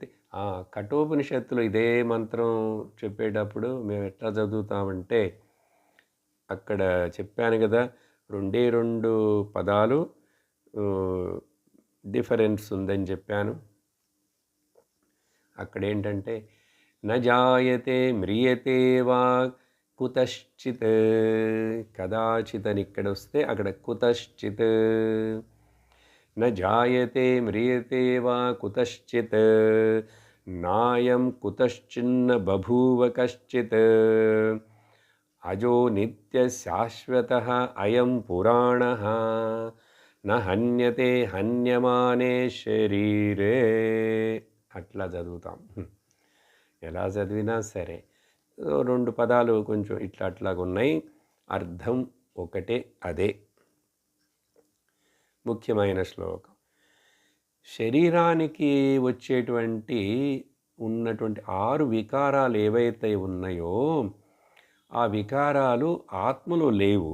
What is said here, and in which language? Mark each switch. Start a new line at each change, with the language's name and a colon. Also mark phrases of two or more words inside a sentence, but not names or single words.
Telugu: కఠోపనిషత్తులో ఇదే మంత్రం చెప్పేటప్పుడు మేము ఎట్లా చదువుతామంటే, అక్కడ చెప్పాను కదా, 2 పదాలు డిఫరెన్స్ ఉందని చెప్పాను. అక్కడ ఏంటంటే
Sanskrit: నజాయతే మ్రియతే వా కుతశ్చిత్,
Telugu: కదాచిత్ అని ఇక్కడ వస్తే అక్కడ కుతశ్చిత్.
Sanskrit: न जायते म्रियते वा कुतश्चित्, नायं कुतश्चिन्न बभूव कश्चित्, अजो नित्यशाश्वतः अयं पुराणः, न हन्यते हन्यमाने शरीरे.
Telugu: అట్లా చదువుతాం. ఎలా చదివినా సరే 2 పదాలు కొంచెం ఇట్లా అట్లాగా ఉన్నాయి, అర్థం ఒకటే, అదే ముఖ్యమైన శ్లోకం. శరీరానికి వచ్చేటువంటి ఉన్నటువంటి 6 వికారాలు ఏవైతే ఉన్నాయో ఆ వికారాలు ఆత్మలో లేవు.